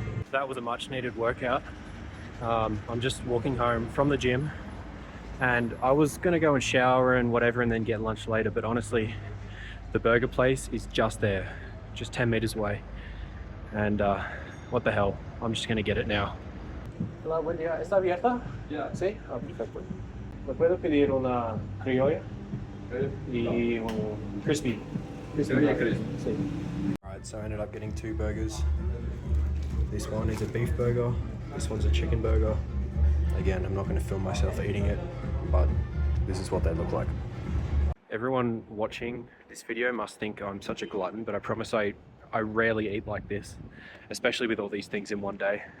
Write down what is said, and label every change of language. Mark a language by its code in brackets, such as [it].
[en] That was a much needed workout. I'm just walking home from the gym, and I was gonna go and shower and whatever and then get lunch later, but honestly, the burger place is just there, just 10 meters away. And what the hell, I'm just gonna get it now. [es] Hola, buen día. ¿Está abierta? Ya. Sí? Ah, perfecto. ¿Me puedo pedir una criolla? Y un crispy. Criolla crispy. Sí. [en] Alright, so I ended up getting 2 burgers. This one is a beef burger, this one's a chicken burger. Again, I'm not going to film myself eating it, but this is what they look like. Everyone watching this video must think I'm such a glutton, but I promise I rarely eat like this, especially with all these things in one day.